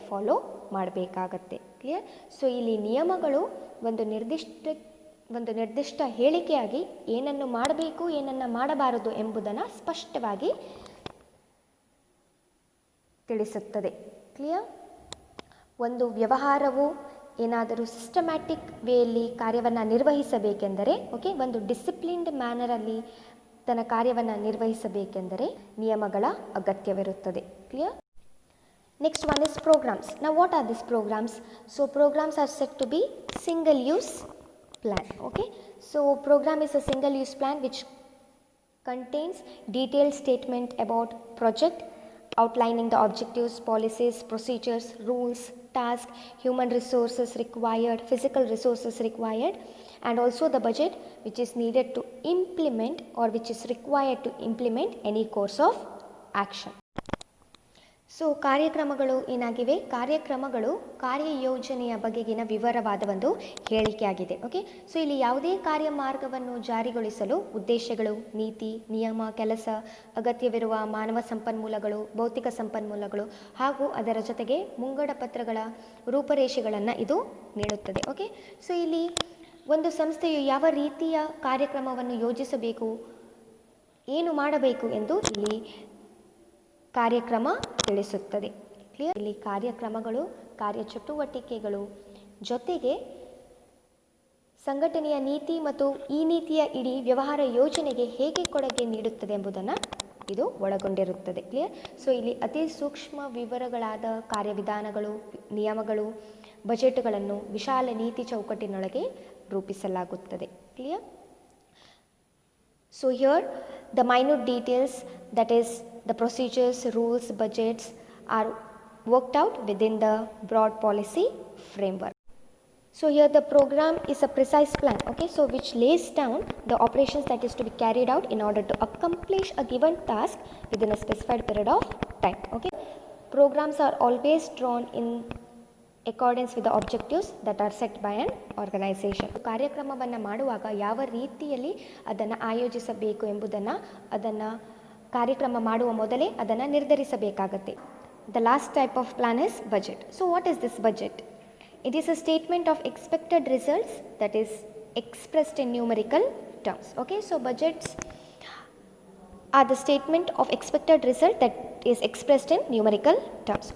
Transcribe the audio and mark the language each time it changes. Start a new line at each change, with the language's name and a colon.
Kannada: Follow ಮಾಡಬೇಕಾಗತ್ತೆ. Clear? So ಇಲ್ಲಿ ನಿಯಮಗಳು ಒಂದು ನಿರ್ದಿಷ್ಟ ಹೇಳಿಕೆಯಾಗಿ ಏನನ್ನು ಮಾಡಬೇಕು, ಏನನ್ನು ಮಾಡಬಾರದು ಎಂಬುದನ್ನು ಸ್ಪಷ್ಟವಾಗಿ ತಿಳಿಸುತ್ತದೆ. ಕ್ಲಿಯರ್? ಒಂದು ವ್ಯವಹಾರವು ಏನಾದರೂ ಸಿಸ್ಟಮ್ಯಾಟಿಕ್ ವೇಯಲ್ಲಿ ಕಾರ್ಯವನ್ನು ನಿರ್ವಹಿಸಬೇಕೆಂದರೆ, ಓಕೆ, ಒಂದು ಡಿಸಿಪ್ಲಿನ್ಡ್ ಮ್ಯಾನರಲ್ಲಿ ತನ್ನ ಕಾರ್ಯವನ್ನು ನಿರ್ವಹಿಸಬೇಕೆಂದರೆ ನಿಯಮಗಳ ಅಗತ್ಯವಿರುತ್ತದೆ.
English: Clear? Next one is programs. Now what are these programs? So programs are said to be single use plan. Okay, so program is a single use plan which contains detailed statement about project, outlining the objectives, policies, procedures, rules, tasks, human resources required, physical resources required, and also the budget which is needed to implement or which is required to implement any course of action.
Kannada: So ಕಾರ್ಯಕ್ರಮಗಳು ಏನಾಗಿವೆ? ಕಾರ್ಯಕ್ರಮಗಳು ಕಾರ್ಯಯೋಜನೆಯ ಬಗೆಗಿನ ವಿವರವಾದ ಒಂದು ಹೇಳಿಕೆಯಾಗಿದೆ. Okay, so ಇಲ್ಲಿ ಯಾವುದೇ ಕಾರ್ಯಮಾರ್ಗವನ್ನು ಜಾರಿಗೊಳಿಸಲು ಉದ್ದೇಶಗಳು, ನೀತಿ, ನಿಯಮ, ಕೆಲಸ, ಅಗತ್ಯವಿರುವ ಮಾನವ ಸಂಪನ್ಮೂಲಗಳು, ಭೌತಿಕ ಸಂಪನ್ಮೂಲಗಳು ಹಾಗೂ ಅದರ ಜೊತೆಗೆ ಮುಂಗಡ ಪತ್ರಗಳ ರೂಪರೇಷೆಗಳನ್ನು ಇದು ನೀಡುತ್ತದೆ. ಓಕೆ, ಸೊ ಇಲ್ಲಿ ಒಂದು ಸಂಸ್ಥೆಯು ಯಾವ ರೀತಿಯ ಕಾರ್ಯಕ್ರಮವನ್ನು ಯೋಜಿಸಬೇಕು, ಏನು ಮಾಡಬೇಕು ಎಂದು ಇಲ್ಲಿ ಕಾರ್ಯಕ್ರಮ ತಿಳಿಸುತ್ತದೆ. ಕ್ಲಿಯರ್? ಇಲ್ಲಿ ಕಾರ್ಯಕ್ರಮಗಳು, ಕಾರ್ಯಚಟುವಟಿಕೆಗಳು ಜೊತೆಗೆ ಸಂಘಟನೆಯ ನೀತಿ ಮತ್ತು ಈ ನೀತಿಯ ಇಡೀ ವ್ಯವಹಾರ ಯೋಜನೆಗೆ ಹೇಗೆ ಕೊಡುಗೆ ನೀಡುತ್ತದೆ ಎಂಬುದನ್ನು ಇದು ಒಳಗೊಂಡಿರುತ್ತದೆ. ಕ್ಲಿಯರ್? ಸೊ ಇಲ್ಲಿ ಅತಿ ಸೂಕ್ಷ್ಮ ವಿವರಗಳಾದ ಕಾರ್ಯವಿಧಾನಗಳು, ನಿಯಮಗಳು ಬಜೆಟ್ಗಳನ್ನು ವಿಶಾಲ ನೀತಿ ಚೌಕಟ್ಟಿನೊಳಗೆ ರೂಪಿಸಲಾಗುತ್ತದೆ.
English: Clear? So here the minute details, that is the procedures, rules, budgets are worked out within the broad policy framework. So here the program is a precise plan, okay, so which lays down the operations that is to be carried out in order to accomplish a given task within a specified period of time. Okay, programs are always drawn in accordance with the objectives that are set by an organization.
Kannada: ಕಾರ್ಯಕ್ರಮವನ್ನು ಮಾಡುವಾಗ ಯಾವ ರೀತಿಯಲ್ಲಿ ಅದನ್ನು ಆಯೋಜಿಸಬೇಕು ಎಂಬುದನ್ನು ಕಾರ್ಯಕ್ರಮ ಮಾಡುವ ಮೊದಲೇ ಅದನ್ನು ನಿರ್ಧರಿಸಬೇಕಾಗತ್ತೆ.
English: The last type of plan is budget. So what is this budget? It is a statement of expected results that is expressed in numerical terms. Okay, so budgets are the statement of expected result that is expressed in numerical terms.